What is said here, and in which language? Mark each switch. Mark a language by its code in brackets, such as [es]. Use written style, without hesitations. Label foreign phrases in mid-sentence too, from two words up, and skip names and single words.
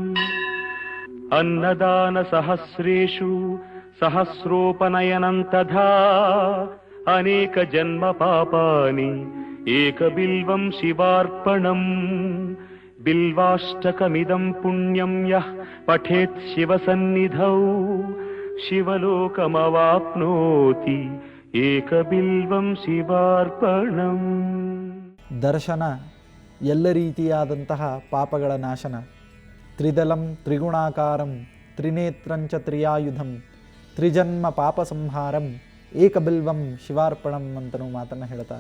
[sa] अन्नदानसहस्रेषु सहस्रोपनयनं तथा अनेकजन्मपापानि एकबिल्वं शिवार्पणम् बिल्वाष्टकमिदं पुण्यं यः पठेत् शिवसन्निधौ ಶಿವಲೋಕಮವಾಪ್ನೋತಿ ಏಕಬಿಲ್ವಂ ಶಿವಾರ್ಪಣಂ. [kn] ದರ್ಶನ ಎಲ್ಲ ರೀತಿಯಾದಂತಹ ಪಾಪಗಳ ನಾಶನ. [sa] ತ್ರಿದಲಂ ತ್ರಿಗುಣಾಕಾರಂ ತ್ರಿನೇತ್ರಂಚ ತ್ರಿಯಾಯುಧಂ ತ್ರಿಜನ್ಮ ಪಾಪ ಸಂಹಾರಂ ಏಕಬಿಲ್ವಂ ಶಿವಾರ್ಪಣಂ [kn] ಅಂತನೂ ಮಾತನ್ನು ಹೇಳ್ತಾರೆ.